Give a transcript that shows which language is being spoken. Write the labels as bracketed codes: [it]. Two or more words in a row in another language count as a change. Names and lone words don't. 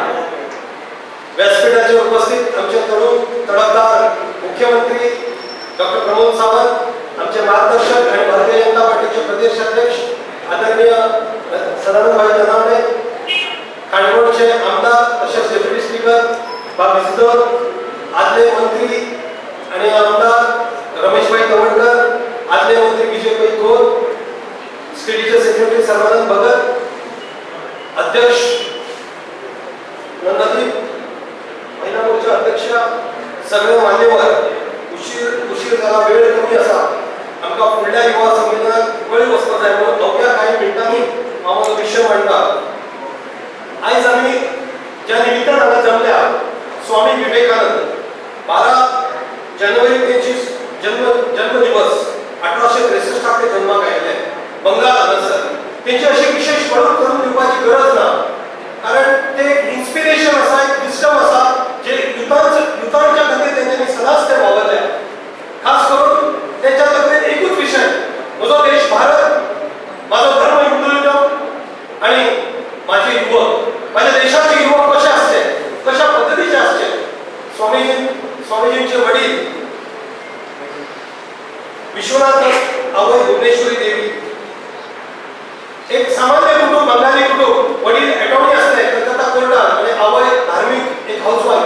[mr] व्यासपीठाचे उपस्थित आमचे तडफदार मुख्यमंत्री डॉक्टर प्रमोद सावंत, आमचे मार्गदर्शक आणि भारतीय जनता पार्टीचे प्रदेश अध्यक्ष आदरणीय सदानंद भाई ननावडे, काणकोणचे आमदार बाबा आदले मंत्री आणि आमदार रमेशभाई तवडकर, आदले मंत्री विजयभाई खोत, स्टेटचे सेक्रेटरी सर्वानंद भगत, अध्यक्ष नंदादीप, महिला मोर्चा अध्यक्षा, सगळे मान्यवर, उशीर झाला, वेळ कमी असा, आमका पुढल्या युवा संमेलनात वेळ वचपाक जाय म्हणून अवघ्या काही मिनिटांनी आम्हाला विषय मांडला. [kok] आज आम्ही ज्या निमित्तानं हांगा जमल्या, स्वामी विवेकानंद 12 जानेवारी त्यांची जन्मदिवस 1863 ते जन्माक आयले बंगाल हांगासर. त्यांची अशी विशेष वळख करून दिवपाची गरज ना, कारण ते इन्स्पिरेशन असा, एक विस्डम असा जे युथांच्या खातीर त्यांच्यानी सदांच ते वावरल्या. खास करून त्यांच्या तकलेत एकूच विषय, म्हजो देश भारत, माझो धर्म हिंदुइझम आणि माझे युवक, माझ्या देशाचे युवक कसे असते, कशा पद्धतीचे असते. [mr] स्वामीजींचे वडील विश्वनाथ आवय भुवनेश्वरी देवी, एक सामान्य कुटुंब, बंगाली कुटुंब, वडील अटॉर्नी असले कलकत्ता कोर्टात आणि आवय धार्मिक एक हाऊसवाईफ.